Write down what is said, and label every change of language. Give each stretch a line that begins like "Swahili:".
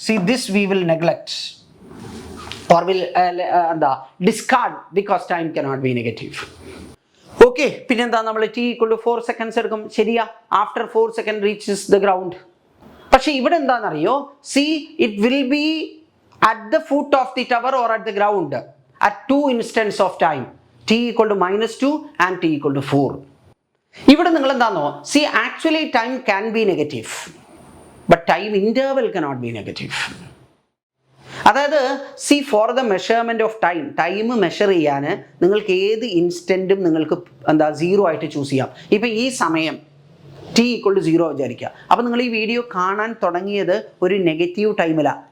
English: This we will neglect or will discard because time cannot be negative.
Malayalam: Okay, പിന്നെന്താ? നമ്മൾ t = 4 seconds എടുക്കും, ശരിയാ?
English: After 4 seconds reaches the ground.
Malayalam: പക്ഷെ ഇവിടെ എന്താണെന്നറിയോ?
English: it will be at the foot of the tower or at the ground at 2 instants of time, t = -2 and t = 4.
Malayalam: ഇവിടെ നിങ്ങൾ എന്താണോ?
English: actually time can be negative, but time interval cannot be negative.
Malayalam: അതായത്
English: for the measurement of time
Malayalam: measure ചെയ്യാൻ നിങ്ങൾക്ക് ഏത് ഇൻസ്റ്റൻറ്റും നിങ്ങൾക്ക് 0 ആയിട്ട് choose ചെയ്യാം. ഇപ്പം ഈ സമയം t=0 വിചാരിക്കുക. അപ്പോൾ നിങ്ങൾ ഈ വീഡിയോ കാണാൻ തുടങ്ങിയത് ഒരു നെഗറ്റീവ് ടൈമിലാണ്.